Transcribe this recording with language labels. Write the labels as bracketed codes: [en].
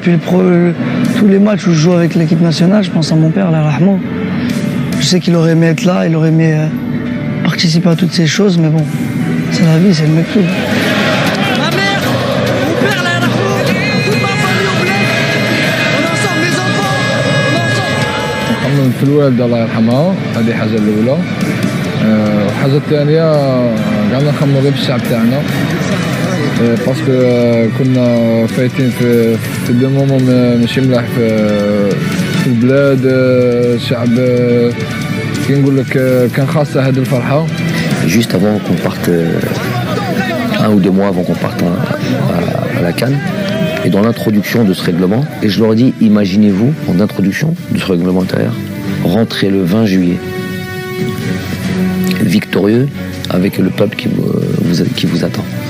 [fr] Depuis tous les matchs où je joue avec l'équipe nationale, je pense à mon père, Allah yarhamou. Je sais qu'il aurait aimé être là, il aurait aimé participer à toutes ces choses, mais bon, c'est la vie, c'est le mektoub. Ma mère, mon père, Allah yarhamou, toute ma famille au bled, on est ensemble, les enfants, on est ensemble. [ar] نحن في الوالدة الله يرحمها، هذه حاجة الأولى. الحاجة الثانية قعدنا نخمموا غير في الشعب تاعنا باسكو كنا فايتين في دو مومون ماشي ملاح في البلاد. الشعب كي نقول لك كان خاصة هذه الفرحة. [fr] Juste avant qu'on parte, 1 ou 2 mois avant qu'on parte à la CAN, et dans l'introduction de ce règlement, et je leur ai dit, imaginez-vous, en introduction de ce règlement intérieur, rentrer le 20 juillet, victorieux, avec le peuple qui vous attend.